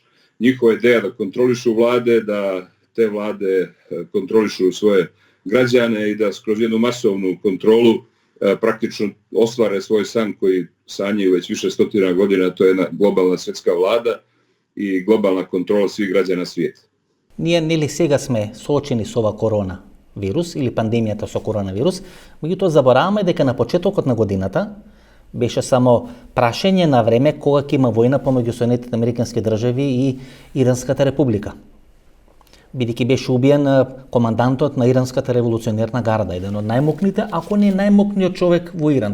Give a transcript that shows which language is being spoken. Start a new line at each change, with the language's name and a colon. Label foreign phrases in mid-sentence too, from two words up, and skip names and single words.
Serbian: Njihova ideja da kontrolišu vlade, da te vlade kontrolišu svoje građane i da kroz jednu masovnu kontrolu praktično ostvare svoj san koji sanjaju već više stotina godina, to je jedna globalna svjetska vlada i globalna kontrola svih građana svijeta.
Macedonian: Ние нели сега сме соочени со ова коронавирус или пандемијата со коронавирус, меѓутоа забораваме дека на почетокот на годината беше само прашање на време кога ќе има војна помеѓу Соединетите американски држави и Иранската република. Бидејќи беше убиен командантот на Иранската револуционерна гарда, еден од најмокните, ако не најмокниот човек во Иран.